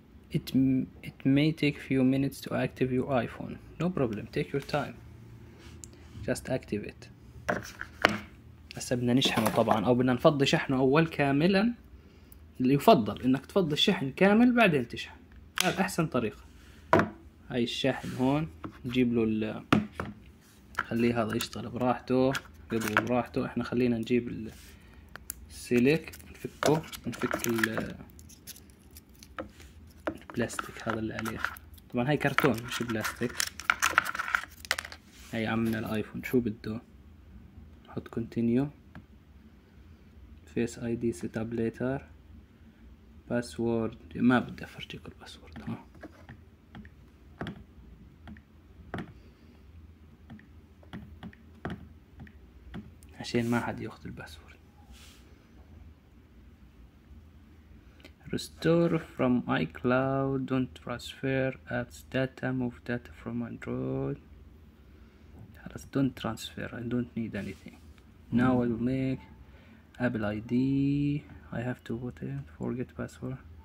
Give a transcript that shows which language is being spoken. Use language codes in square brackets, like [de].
[en] it may take few minutes to active your iPhone. No problem, take your time, just active it. [ar] هسه بدنا نشحنه طبعا، او بدنا نفضي شحنه اول كاملا. اللي يفضل انك تفضي الشحن كامل بعدين تشحن، هذا احسن طريقة. هاي الشاحن هون نجيب له خليه هذا يشتغل براحته، يضرب براحته. احنا خلينا نجيب السلك نفكه، نفك البلاستيك هذا اللي عليه. طبعا هاي كرتون مش بلاستيك. هاي عمنا الايفون شو بده، نحط [en] Continue, face I D set up later, password. [ar] ما بدي افرجيكم الباسورد ها، عشان ما حد ياخذ الباسورد. [en] restore from iCloud, don't transfer apps data, move data from Android. خلاص don't transfer, I don't need anything. Now I will make Apple ID. I have to put it, forget password.